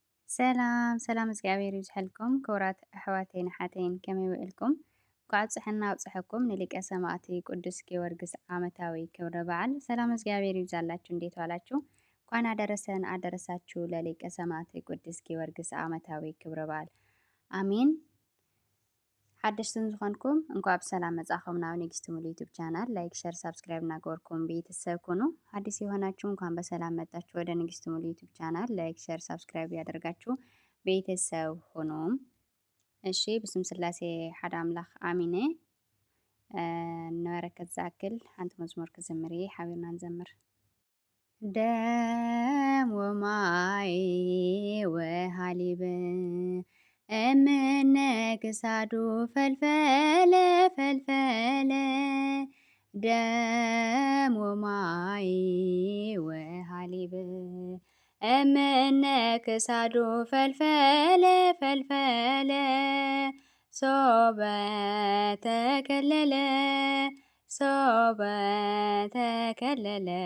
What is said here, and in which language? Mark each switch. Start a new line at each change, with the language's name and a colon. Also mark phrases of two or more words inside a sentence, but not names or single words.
Tigrinya: ሰላም ሰላም እግዚአብሔር ይብዝሐልኩም ክቡራት ኣሕዋተይን ሓተይን ከመይ ውዕልኩም? ኳዕ ፅሕና ኣብፅሐኩም ንሊቀ ሰማዕቲ ቅዱስ ጊዮርጊስ ዓመታዊ ክብረ በዓል
Amharic: ሰላም እግዚአብሔር ይብዛላችሁ። እንዴት ዋላችሁ? እንኳን አደረሰን አደረሳችሁ ለሊቀ ሰማዕቲ ቅዱስ ጊዮርጊስ ዓመታዊ ክብረ በዓል አሜን።
Tigrinya: ሓደሽትን ዝኾንኩም እንኳ ብሰላም መጻኹም ናብ ንግስቲ ሙሉ
English: YouTube channel like share subscribe
Tigrinya: እናገበርኩም ቤተሰብ ኩኑ።
Amharic: አዲስ የሆናችሁ እንኳን በሰላም መጣችሁ ወደ ንግስቲ ሙሉ
English: YouTube channel like share subscribe
Amharic: ያደርጋችሁ ቤተሰብ ሁኑ።
Tigrinya: እሺ ብስም ስላሴ ሓደ አምላኽ አሚነ ነበረከት ዝኣክል ሓንቲ መዝሙር ክዝምር እየ ሓቢርና ንዘምር።
Geez: ደም ወማይ ወሃሊብ እምነ ክሳዱ ፈልፈለ ፈልፈለ ደም ወማይ ወሃሊብ እምነ ክሳዱ ፈልፈለ ፈልፈለ ሶበ ተከለለ ሶበ ተከለለ